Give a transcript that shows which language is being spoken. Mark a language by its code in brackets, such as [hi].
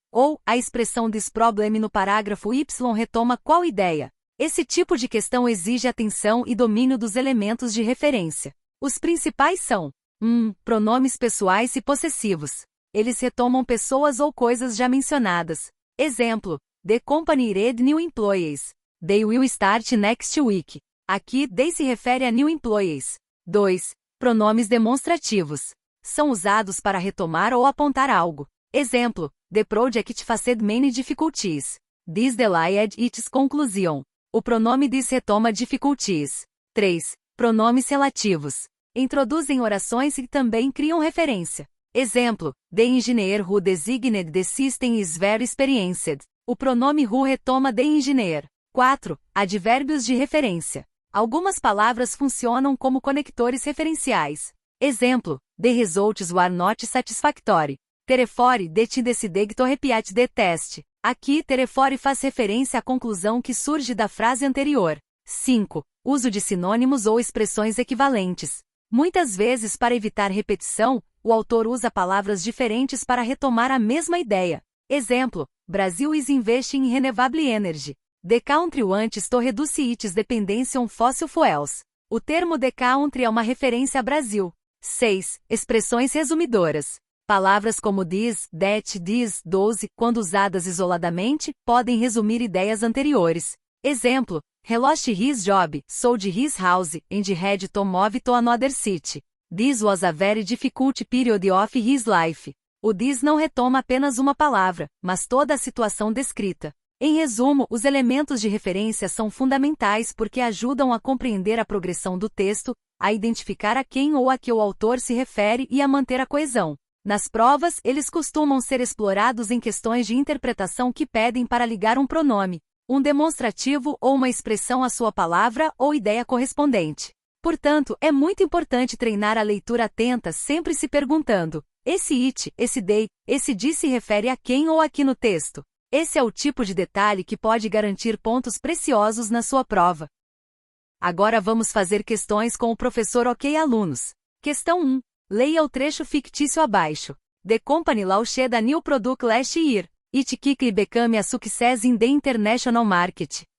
[pt] Ou, a expressão this problem no parágrafo Y retoma qual ideia? Esse tipo de questão exige atenção e domínio dos elementos de referência. Os principais são: 1. Pronomes pessoais e possessivos. Eles retomam pessoas ou coisas já mencionadas. [en] Exemplo: The company hired new employees. They will start next week. Aqui, they [pt] se refere a [en] new employees. 2. [pt] Pronomes demonstrativos. São usados para retomar ou apontar algo. [en] Exemplo: The project faced many difficulties. This delayed its conclusion. [pt] O pronome [en] this retoma difficulties. [pt] 3. Pronomes relativos. Introduzem orações e também criam referência. [en] Exemplo: The engineer who designed the system is very experienced. [pt] O pronome who retoma the engineer. 4. Advérbios de referência. Algumas palavras funcionam como conectores referenciais. [en] Exemplo: The results were not satisfactory. Therefore, the team decided to repeat the test. [pt] Aqui, therefore faz referência à conclusão que surge da frase anterior. 5. Uso de sinônimos ou expressões equivalentes. Muitas vezes, para evitar repetição, o autor usa palavras diferentes para retomar a mesma ideia. [en] Exemplo: Brazil is investing in renewable energy. The country wants to reduce its dependency on fossil fuels. [pt] O termo the country é uma referência a Brasil. 6. Expressões resumidoras. Palavras como this, that, those, quando usadas isoladamente, podem resumir ideias anteriores. [en] Exemplo: He lost his job, sold his house, and had to move to another city. This was a very difficult period of his life. [pt] O this não retoma apenas uma palavra, mas toda a situação descrita. Em resumo, os elementos de referência são fundamentais porque ajudam a compreender a progressão do texto, a identificar a quem ou a que o autor se refere e a manter a coesão. Nas provas, eles costumam ser explorados em questões de interpretação que pedem para ligar um pronome, um demonstrativo ou uma expressão à sua palavra ou ideia correspondente. Portanto, é muito importante treinar a leitura atenta, sempre se perguntando: esse it, esse they, esse de se refere a quem ou a que no texto? Esse é o tipo de detalhe que pode garantir pontos preciosos na sua prova. Agora vamos fazer questões com o professor OK Alunos. Questão 1. Leia o trecho fictício abaixo. [en] The company launched a new product last year. It quickly became a success in the international market.